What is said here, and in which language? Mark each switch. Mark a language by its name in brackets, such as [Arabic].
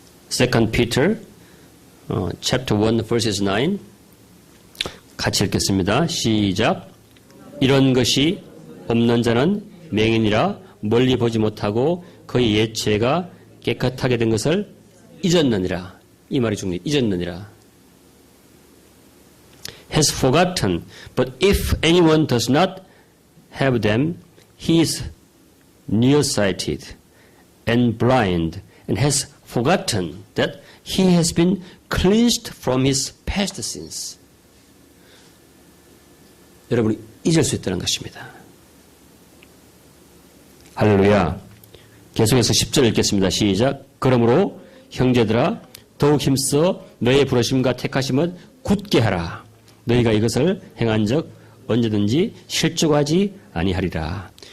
[English] Second Peter chapter 1 verses 9 [Korean] 같이 읽겠습니다. 시작. 이런 것이 없는 자는 맹인이라 멀리 보지 못하고 그의 옛 죄가 깨끗하게 된 것을 잊었느니라. 이 말이 중요해요. 잊었느니라. [English] has forgotten. But if anyone does not have them, he is nearsighted and blind and has forgotten that he has been cleansed from his past sins. [Korean] 여러분이 잊을 수 있다는 것입니다. 할렐루야. 계속해서 10절 읽겠습니다. 시작. 그러므로 형제들아 더욱 힘써 너의 부르심과 택하심을 굳게 하라. 너희가 이것을 행한 적 언제든지 실족하지 아니하리라.